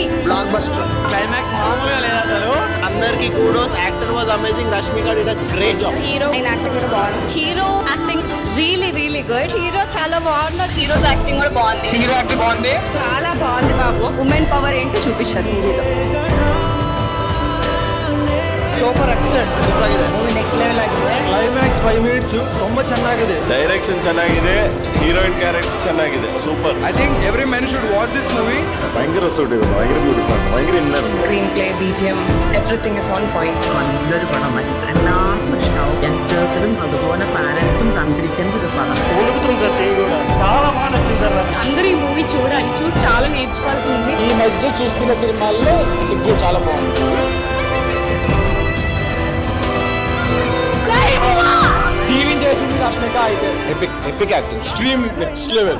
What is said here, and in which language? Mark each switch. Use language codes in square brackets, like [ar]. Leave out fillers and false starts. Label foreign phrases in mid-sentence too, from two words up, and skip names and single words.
[te] బ్లాక్ బస్టర్. క్లైమాక్స్ మామూలుగా లేదా అసలు. అందరికి kudos. [en] actor was amazing. Rashmika did a great job. hero acting [te] కూడా బాగుంది. [en] hero acting really good. [te] హీరో చాలా బాగున్నారు. [en] hero's acting [te] కూడా బాగుంది. [en] hero acting [te] బాగుంది. చాలా బాగుంది బాబు. [en] women power [te] ఏంటో చూపించారు మూవీలో. [en] super excellent. ಸೂಪರ್ ಆಗಿದೆ movie next level ಆಗಿದೆ. [kn] ಕ್ಲೈಮ್ಯಾಕ್ಸ್ 5 minutes ತುಂಬಾ ಚೆನ್ನಾಗಿದೆ. Direction ಚೆನ್ನಾಗಿದೆ, [en] heroine character [kn] ಚೆನ್ನಾಗಿದೆ, super. [en] I think every man should watch this movie. [ml] ഭയങ്കര രസമുണ്ട്, ഭയങ്കര ബ്യൂട്ടിഫുൾ, ഭയങ്കര ഇന്നർ. [en] screen play, BGM, everything is on point. [ml] നല്ലൊരു പടമായി എല്ലാവർക്കും ഇഷ്ടാവും. യങ്സ്റ്റേഴ്സിനും അതുപോലെ പാരന്റ്സും കണ്ടിരിക്കേണ്ട ഒരു പടം. [te] చాలా బాగా నచ్చింది. అందరూ ఈ మూవీ చూడాలి, చూసి చాలా నేర్చుకోవాల్సింది. ఈ మధ్య చూస్తున్న సినిమాల్లో సిగ్గు చాలా బాగుంది. జీవించేసింది రష్మిక అయితే. [en] epic acting, extreme next level.